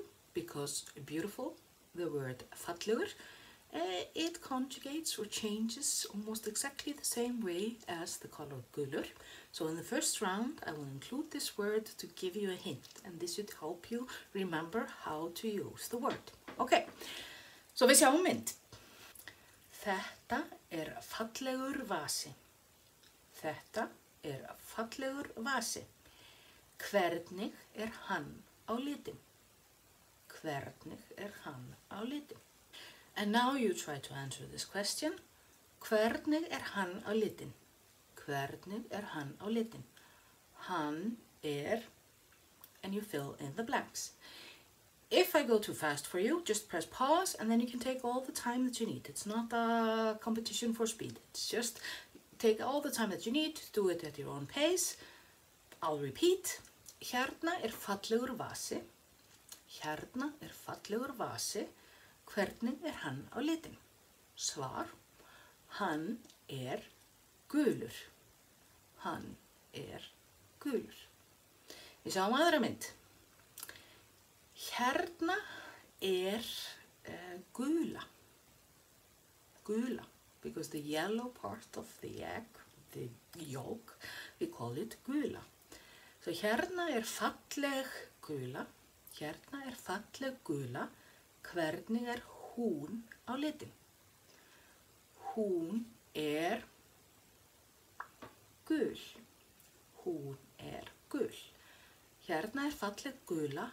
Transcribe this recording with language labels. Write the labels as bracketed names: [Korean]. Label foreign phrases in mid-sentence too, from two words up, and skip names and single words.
[English] Because beautiful, the word fallegur, it conjugates or changes almost exactly the same way as the color gulur. So in the first round, I will include this word to give you a hint, and this should help you remember how to use the word. Okay, so [Icelandic] við sjáum mynd. Þetta fallegur vasi. Þetta fallegur vasi. Hvernig hann á litin? Hvernig hann á litin? [English] And now you try to answer this question. [Icelandic] Hvernig hann á litin? Hvernig hann á litin? [English] Hann and you fill in the blanks. If I go too fast for you, just press pause and then you can take all the time that you need. It's not a competition for speed. It's just take all the time that you need, do it at your own pace. I'll repeat. [Icelandic] Hérna fallegur vasi. Hérna fallegur vasi. Hvernig hann á litin? Svar. Hann gulur. Hann gulur. Við sjáum aðra mynd. Hérna gula. Gula. [English] Because the yellow part of the egg, the yolk, we call it gula. [Icelandic] So hérna falleg gula. Hérna falleg gula. Hvernig hún á litin? Hún gul. Hún gul. Hérna falleg gula.